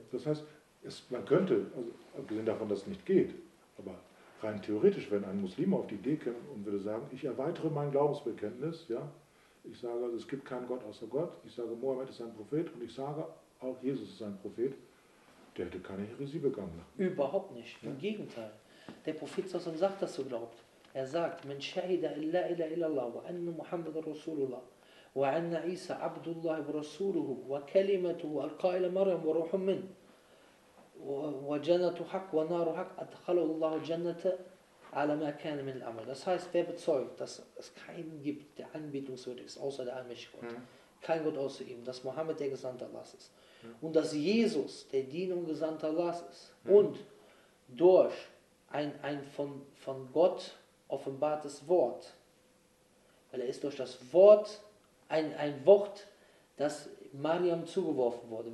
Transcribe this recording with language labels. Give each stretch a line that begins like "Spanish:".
German: Das heißt, man könnte, also abgesehen davon, dass es nicht geht, aber rein theoretisch, wenn ein Muslim auf die Idee käme und würde sagen, ich erweitere mein Glaubensbekenntnis, ja, ich sage, also es gibt keinen Gott außer Gott, ich sage, Mohammed ist ein Prophet und ich sage, auch Jesus ist ein Prophet, der hätte keine Heresie begangen. Überhaupt nicht, im Gegenteil. Der Prophet sagt, dass er glaubt. Er sagt,
Arabic: من شهد أن لا إله إلا الله وأن محمد رسول الله وأن عيسى عبد الله ورسوله وكلمته ألقاها إلى مريم وروح منه وجنة حق ونار حق أدخل الله الجنة على ما كان من الأمر.
German: Das heißt, wer bezeugt, dass es keinen gibt, der anbetungswürdig ist, außer der allmächtige Gott. Kein Gott außer ihm, dass Mohammed der Gesandte Allahs ist. Und dass Jesus der Diener und Gesandte Allahs ist. Und durch ein von Gott offenbartes Wort, weil er ist durch das Wort ein Wort, das Mariam zugeworfen wurde.